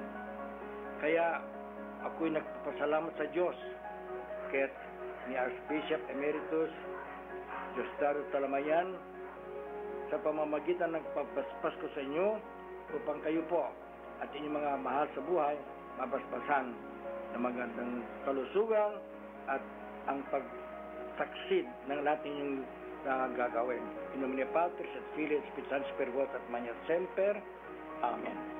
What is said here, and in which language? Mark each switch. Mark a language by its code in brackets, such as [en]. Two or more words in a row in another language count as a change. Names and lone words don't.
[tl] Kaya ako'y nagpapasalamat sa Diyos kahit ni Archbishop Emeritus Diosdado Talamayan sa pamamagitan ng pagbasbas ko sa inyo upang kayo po at inyong mga mahal sa buhay mabasbasan ng magandang kalusugan at ang pagtaksid ng natin yung gagawin. [la] In nomine Patris et Filii et Spiritus Sancti per vos et manet semper. Amen.